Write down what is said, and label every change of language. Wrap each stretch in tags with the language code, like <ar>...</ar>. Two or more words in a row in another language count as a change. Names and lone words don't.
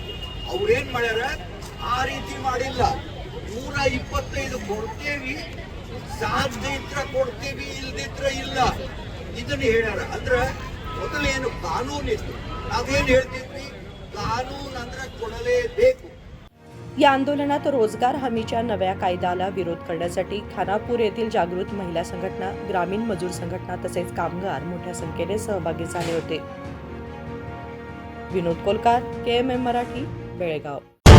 <kn>ಅವ್ರೇನ್ ಮಾಡ್ಯಾರ ಆ ರೀತಿ ಮಾಡಿಲ್ಲ। 125 ಕೊಡ್ತೇವಿ ಸಾಧ್ಯ ಇದ್ರ ಕೊಡ್ತೀವಿ ಇಲ್ದಿದ್ರ ಇಲ್ಲ ಇದನ್ನ ಹೇಳ್ಯಾರ। ಅಂದ್ರೆ ಮೊದಲೇನು ಕಾನೂನು ಇತ್ತು ನಾವೇನ್ ಹೇಳ್ತಿದ್ವಿ ಕಾನೂನು ಅಂದ್ರೆ ಕೊಡಲೇಬೇಕು।</kn> <mr>या आंदोलनात रोजगार हमीच्या नव्या कायद्याला विरोध करण्यासाठी खानापूर येथील जागृत महिला संघटना, ग्रामीण मजूर संघटना तसेच कामगार मोठ्या संख्येने सहभागी झाले होते। विनोद कोलकार, KMM मराठी, बेळगाव।</mr>